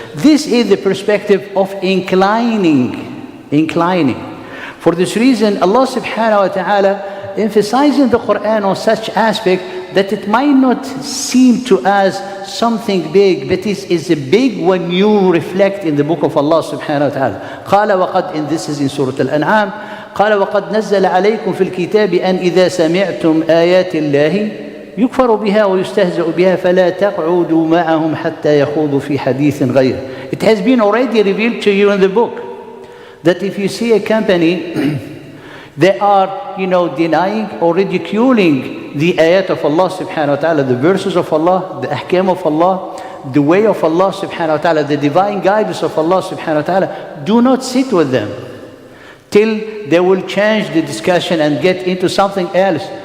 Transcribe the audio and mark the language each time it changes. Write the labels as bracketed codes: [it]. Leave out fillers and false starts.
[en] This is the perspective of inclining. For this reason, Allah subhanahu wa ta'ala emphasizing the Quran on such aspect that it might not seem to us something big, but it is a big when you reflect in the book of Allah subhanahu wa ta'ala. [ar] قال وقد, [en] and this is in Surah Al-An'am, [ar] قال وقد نزل عليكم في الكتاب أن إذا سمعتم آيات الله يكفر بها ويستهزأ بها فلا تقعدوا معهم حتى يخوضوا في حديث غيره. [en] It has been already revealed to you in the book that if you see a company they are, denying or ridiculing the ayat of Allah subhanahu wa ta'ala, the verses of Allah, the ahkam of Allah, the way of Allah subhanahu wa ta'ala, the divine guidance of Allah subhanahu wa ta'ala, do not sit with them till they will change the discussion and get into something else.